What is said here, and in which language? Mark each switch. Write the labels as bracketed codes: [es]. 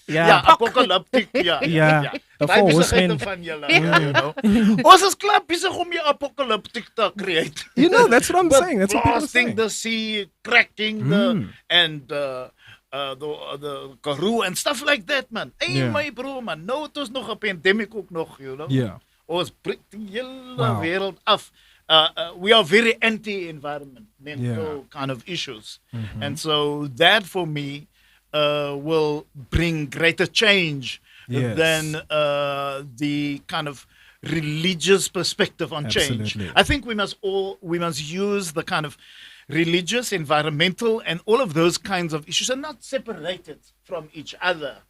[af] Ja, apocalyptic. Ja. Daai besigheid van julle. Ons is klaar besig om die apocalyptic te create. [en] That's what I'm saying. That's what people are saying. Blasting the sea, cracking the Karoo and stuff like that, man. Hey, my bro, man. [af] Nou het ons nog 'n pandemic ook nog, [en] Yeah. [af] Ons breek die hele wêreld af [en] we are very anti-environmental kind of issues. And so that for me will bring greater change than the kind of religious perspective on change. I think we must use the kind of religious, environmental, and all of those kinds of issues are not separated from each other.